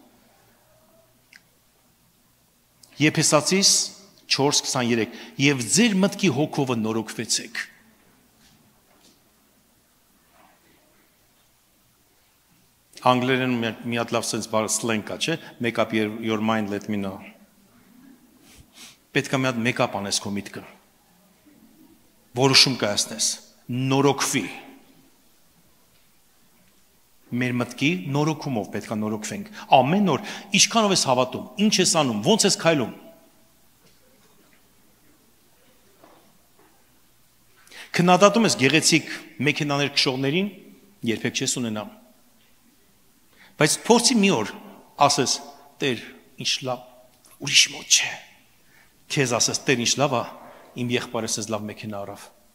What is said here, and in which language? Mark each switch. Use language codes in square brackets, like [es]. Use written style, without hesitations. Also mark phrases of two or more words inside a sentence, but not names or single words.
[hy] Եփեսացիս 4:23 Եվ ձեր մտքի հոգովը նորոգվեցեք։ Անգլերեն մի հատ լավ sense բառ slang կա, չէ՞, [en] make up your mind, let me know։ [hy] Պետք է մի հատ [en] make up [hy] անես քո միտքը։ որոշում կայացնես, նորոգվի։ Մեր մտքի նորոգումով պետք է նորոգվենք։ Ամեն օր ինչքանով ես հավատում, ինչ ես անում, ոնց ես քայլում։ Քննադատում ես գեղեցիկ մեքենաներ քշողներին, երբեք չես ունենա։ Բայց փորձի մի օր ասես, Տեր, ինչ լավ, ուրիշ մոտ չէ։ Քեզ ասես, Տեր, ինչ լավ է, իմ եղբայրս էս լավ մեքենա առավ։